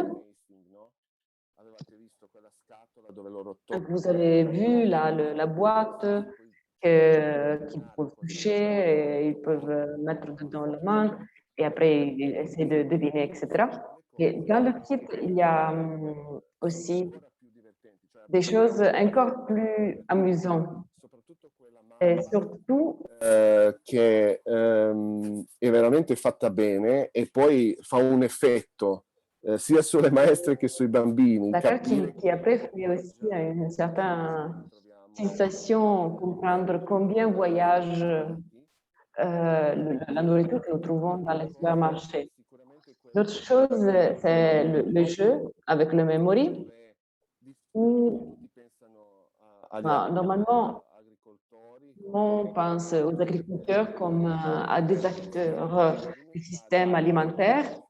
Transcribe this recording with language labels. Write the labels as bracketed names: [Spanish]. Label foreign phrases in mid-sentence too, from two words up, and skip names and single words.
[French] Donc, vous avez vu la boîte qu'ils peuvent toucher, et ils peuvent mettre dedans la main et après ils essaient de deviner, etc. Et dans le kit, il y a aussi des choses encore plus amusantes. E surtout [Italian] che è veramente fatta bene e poi fa un effetto sia sulle maestre che sui bambini. [French] Qui après fait aussi une certaine sensation, comprendre combien voyage la nourriture que nous trouvons dans les supermarchés. L'autre chose, c'est le jeu avec le memory, où normalement, on pense aux agriculteurs comme à des acteurs du système alimentaire,